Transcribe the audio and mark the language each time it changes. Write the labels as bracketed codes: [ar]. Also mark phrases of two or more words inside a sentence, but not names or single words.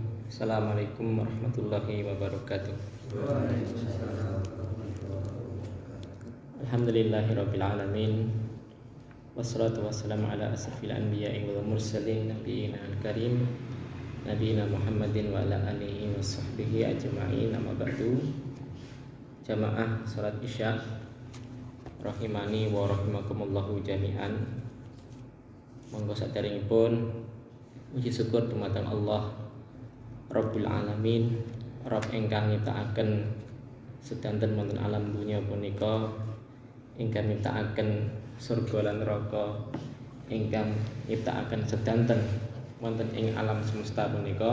[ar] السلام عليكم ورحمة الله وبركاته. الحمد لله رب العالمين. والصلاة والسلام على أشرف الأنبياء والمرسلين نبينا الكريم نبينا محمد وعلى آله وصحبه أجمعين. أما بعد. [jv] Jamaah salat Isya [ar] رحمني ورحمكم الله جميعا. [jv] Monggo saderengipun puji syukur dumateng Allah [ar] رب العالمين, [jv] Rabb ingkang nyiptakaken sedanten wonten alam dunya punika, ingkang nyiptakaken surga lan neraka, ingkang nyiptakaken sedanten wonten ing alam semesta punika.